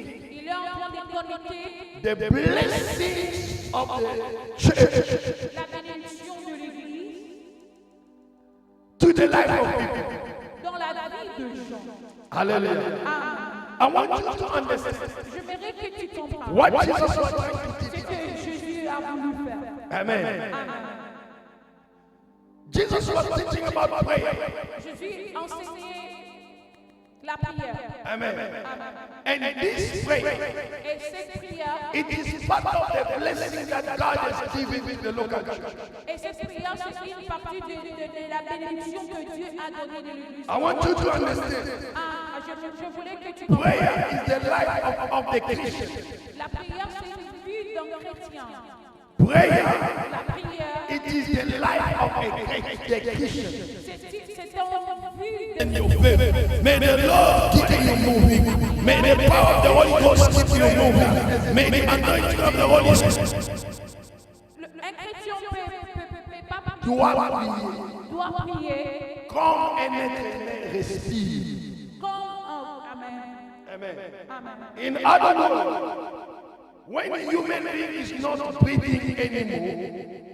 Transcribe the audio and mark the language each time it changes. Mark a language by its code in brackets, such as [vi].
[fr] Il est en train de connecter [en] the blessings of the church [fr] la bénédiction de l'Église [en] the life of people. [fr] dans la vie de gens. [en] Hallelujah. Amen. I want you to understand [fr] J'aimerais que tu comprennes [en] what Jesus was trying to [fr] ce [en] teach. [fr] que Jésus a voulu faire. Amen. Amen. [en] Jesus was teaching about prayer. [fr] Jésus enseignait la prière. Amen. Amen. [en] And this prayer, [fr] Et cette prière, [en] it is part of the blessing that God has given in the local church. [fr] et cette prière, c'est une partie de la bénédiction que Dieu a donnée de l'Église. [en] I want you to understand. [fr] Je voulais que tu [en] Prayer [fr] comprennes. [en] is the life of the Christian. [fr] La prière, c'est une vie d'un chrétien. [en] Prayer, [fr] La prière, [en] it is the life of the Christian. [fr] c'est un vie de [en] In your faith. May the Lord keep you moving. May the power of the Holy Ghost keep you moving. May the anointing of the Holy Ghost. [fr] Un chrétien peut pas Doit prier doit prier comme un être humain respire. comme un. Amen. Amen. Amen. [en] In other words, when a human being is not breathing anymore,